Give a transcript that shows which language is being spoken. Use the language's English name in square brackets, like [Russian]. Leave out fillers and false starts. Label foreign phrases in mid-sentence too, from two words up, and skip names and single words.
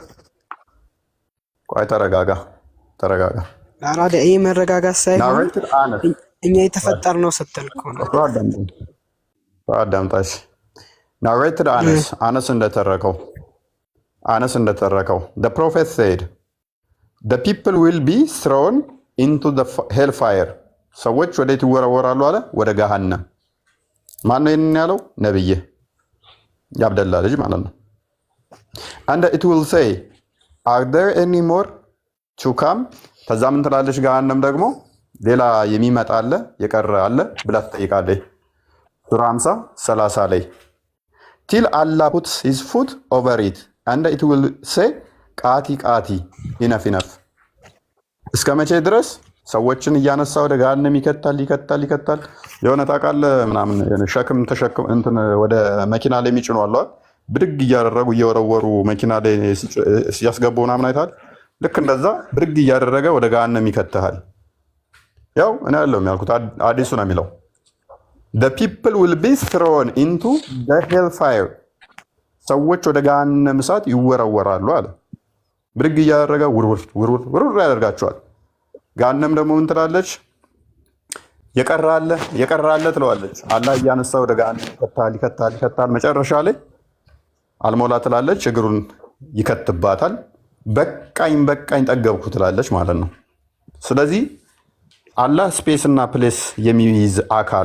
[Amharic] ቆይ ተረጋጋ። አራዳ ይሄ መረጋጋት ሳይሆን እኛ የተፈጠር ነው ስትል እኮ ነው። አዳምጣሽ ናሬትድ አነስ እንደተረከው [English] the prophet said the people will be thrown into the hellfire [Amharic] ሰዎች ወዴት ይወረወራሉ አለ? ወደ ገሃነም። ማን ነው ይሄንን ያለው? ነብይ የአብደላ ልጅ ማለት ነው። [English] and it will say are there any more to come [Amharic] ከዛ ምን ትላለች? ገሃነም ደግሞ ሌላ የሚመጣ አለ የቀረ አለ ብላ ትጠይቃለች። ሱራ 50:30 ላይ [English] till Allah puts his foot over it and it will say [Amharic] ቃቲ enough እስከ መቼ ድረስ ሰዎችን እያነሳ ወደ ገሃነም ይከታል። የሆነ ታውቃለህ ምናምን ሸክም ተሸክም እንትን ወደ መኪና ላይ የሚጭኑ አለ ብድግ እያደረጉ እየወረወሩ መኪና ላይ ሲያስገቡ ምናምን አይተሃል? ልክ እንደዛ ብድግ እያደረገ ወደ ገሃነም ይከተሃል። ያው እኔ ያለው ያልኩት አዲሱ ነው የሚለው [English] the people will be thrown into the hellfire [Amharic] ሰዎች ወደ ገሃነም እሳት ይወረወራሉ አለ። ብድግ እያደረገ ውርውር ያደርጋቸዋል። ገሃነም ደግሞ ምን ትላለች? የቀራለ ትለዋለች። አላህ እያነሳ ወደ ገሃነም ይከታል። መጨረሻ ላይ አልሞላ ትላለች፣ እግሩን ይከትባታል። በቃኝ ጠገብኩ ትላለች ማለት ነው። ስለዚህ አላህ ስፔስ እና ፕሌስ የሚይዝ አካል